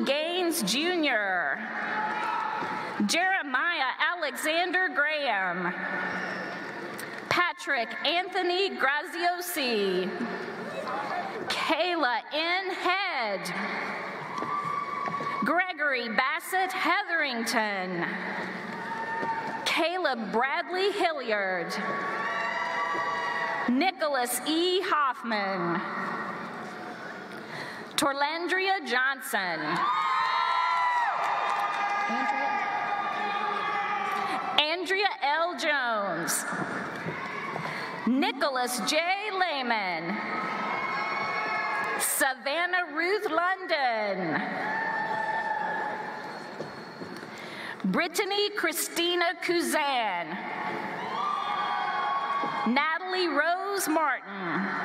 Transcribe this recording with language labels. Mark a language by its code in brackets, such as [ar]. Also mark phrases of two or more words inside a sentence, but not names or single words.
[en] Gaines Jr., Jeremiah Alexander Graham, Patrick Anthony Graziosi, Kayla N. Head, Gregory Bassett Hetherington, Caleb Bradley Hilliard, Nicholas E. Hoffman, Torlandria Johnson, Andrea L. Jones, Nicholas J. Lehman, Savannah Ruth London, Brittany Christina Kuzan, Natalie Rose Martin,